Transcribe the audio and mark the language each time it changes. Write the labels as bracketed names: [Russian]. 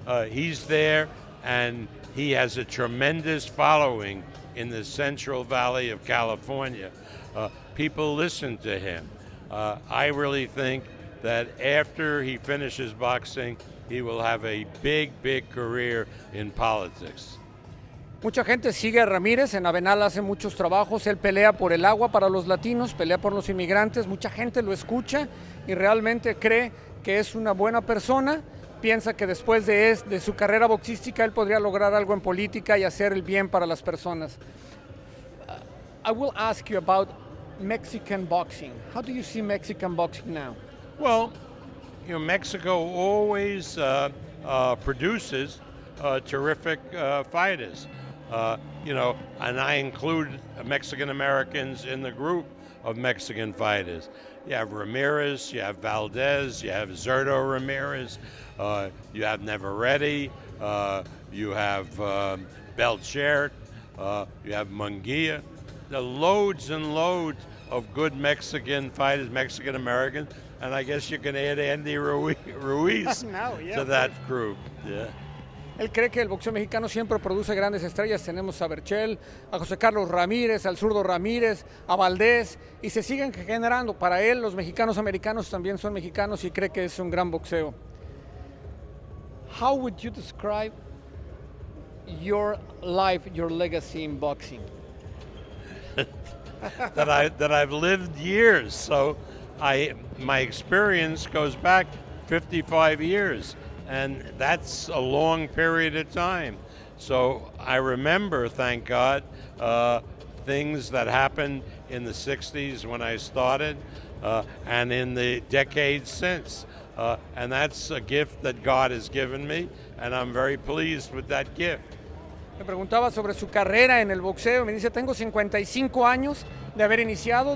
[English] He's there, and he has a tremendous following in the Central Valley of California. People listen to him. I really think that after he finishes boxing, he will have a big, big career in politics. [Spanish] Mucha gente sigue a Ramírez, en Avenal hace muchos trabajos, él pelea por el agua para los latinos, pelea por los inmigrantes, mucha gente lo escucha y realmente cree que es una buena persona, piensa que después de su carrera boxística él podría lograr algo en política y hacer el bien para las personas. [English] I will ask you about Mexican boxing. How do you see Mexican boxing now? Well, Mexico always produces terrific fighters. And I include Mexican Americans in the group of Mexican fighters. You have Ramirez, you have Valdez, you have Zurdo Ramirez, you have Navarrete, you have Belchert, you have Munguia. There are loads and loads of good Mexican fighters, Mexican Americans, and I guess you can add Andy Ruiz No, yeah, to that group. Yeah. [Spanish] Él cree que el boxeo mexicano siempre produce grandes estrellas. Tenemos a Berchel, a José Carlos Ramírez, al zurdo Ramírez, a Valdés, y se siguen generando. Para él, los mexicanos americanos también son mexicanos y cree que es un gran boxeo. [English] How would you describe your life, your legacy in boxing? that I've lived years, so my experience goes back 55 years. And that's a long period of time. So I remember, thank God, things that happened in the 60s when I started and in the decades since. And that's a gift that God has given me, and I'm very pleased with that gift. [Spanish] Me preguntaba sobre su carrera en el boxeo. Me dice, tengo 55 años de haber iniciado.